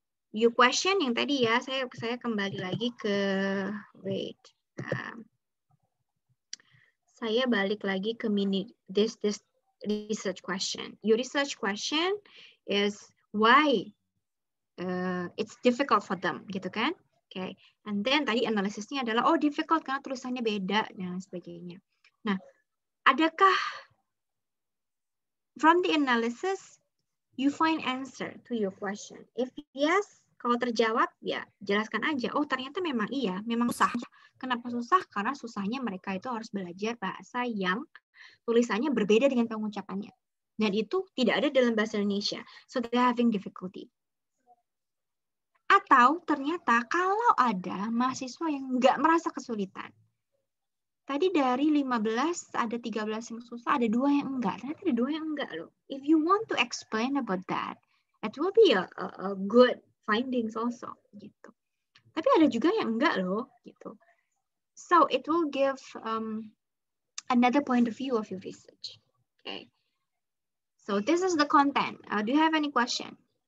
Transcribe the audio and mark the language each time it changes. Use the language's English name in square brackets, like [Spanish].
[Indonesian] Your question yang tadi ya, saya kembali lagi ke, wait, saya balik lagi ke this research question. [English] Your research question is why it's difficult for them, gitu kan? [Indonesian] Okay, and then tadi analisisnya adalah oh difficult karena tulisannya beda dan sebagainya. [English] Nah, adakah from the analysis you find answer to your question? [Indonesian] If yes, kalau terjawab ya jelaskan aja. Oh ternyata memang iya, memang susah. Kenapa susah? Karena susahnya mereka itu harus belajar bahasa yang tulisannya berbeda dengan pengucapannya. Dan itu tidak ada dalam bahasa Indonesia. [English] So they're having difficulty. [Indonesian] Atau ternyata kalau ada mahasiswa yang nggak merasa kesulitan. Tadi dari 15 ada 13 yang susah, ada 2 yang enggak. Ternyata ada 2 yang enggak loh. [English] If you want to explain about that, it will be a good findings also gitu. [Indonesian] Tapi ada juga yang enggak loh gitu. [English] So it will give another point of view of your research. Okay. So this is the content. Do you have any question?